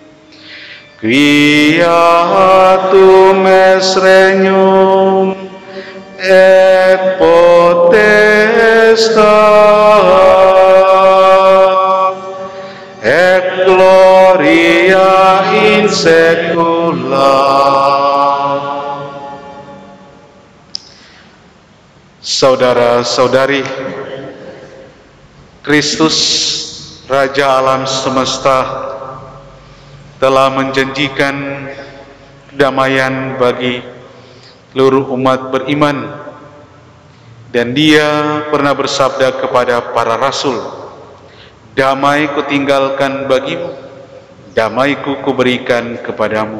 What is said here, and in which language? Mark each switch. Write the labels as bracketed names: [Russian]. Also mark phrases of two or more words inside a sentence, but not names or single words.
[Latin] Quiatum est regnum et potestas et gloria in saecula. [Indonesian] Saudara-saudari, Kristus Raja alam semesta telah menjanjikan kedamaian bagi seluruh umat beriman, dan Dia pernah bersabda kepada para rasul, "Damai kutinggalkan bagimu, damaiku kuberikan kepadamu."